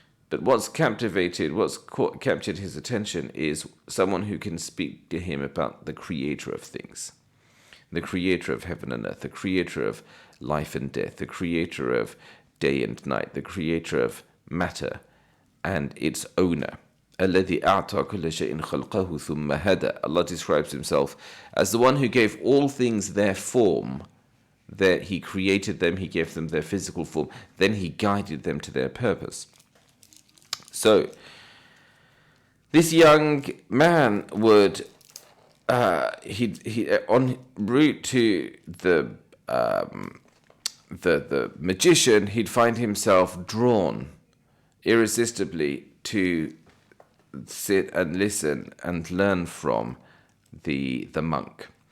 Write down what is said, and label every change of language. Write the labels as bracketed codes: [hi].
[en] But what's captured his attention is someone who can speak to him about the creator of things, the creator of heaven and earth, the creator of life and death, the creator of day and night, the creator of matter and its owner. [ar] الذي أعطى كل شيء خلقه ثم هدى. [en] Allah describes himself as the one who gave all things their form, that he created them, he gave them their physical form, then he guided them to their purpose. So this young man would he on route to the magician, he'd find himself drawn irresistibly to sit and listen and learn from the monk.